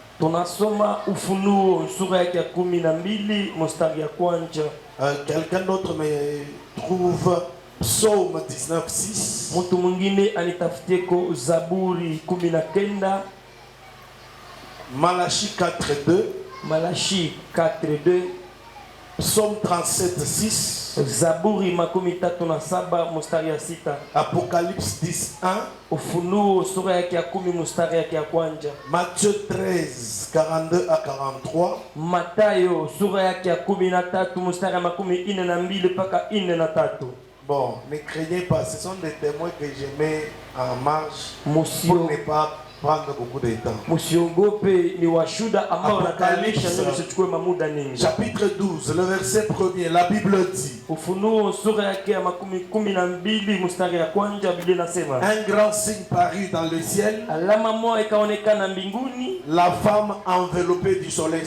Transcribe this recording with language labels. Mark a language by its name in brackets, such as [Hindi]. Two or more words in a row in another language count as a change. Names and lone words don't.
[French] Quelqu'un d'autre me trouve Psaume 19, 6. Malachie 4, 2. Malachie 4, 2. Psaume 37, 6. [Swahili] Zaburi makumi tatu na saba mustari ya sita. [French] Apocalypse 10, 1. [Swahili] Ufunuo sura yake ya 10 mustari yake ya kwanza. [French] Matthieu 13, 42 à 43. [Swahili] Matayo sura yake ya 13 mustari ya makumi ine na mbili mpaka ine na tatu. [French] Bon, ne craignez pas, ce sont des témoins que je mets en marche pour ne pas prendre beaucoup de temps. Chapitre 12, le verset 1er, la Bible dit: un grand signe parut dans le ciel, la femme enveloppée du soleil.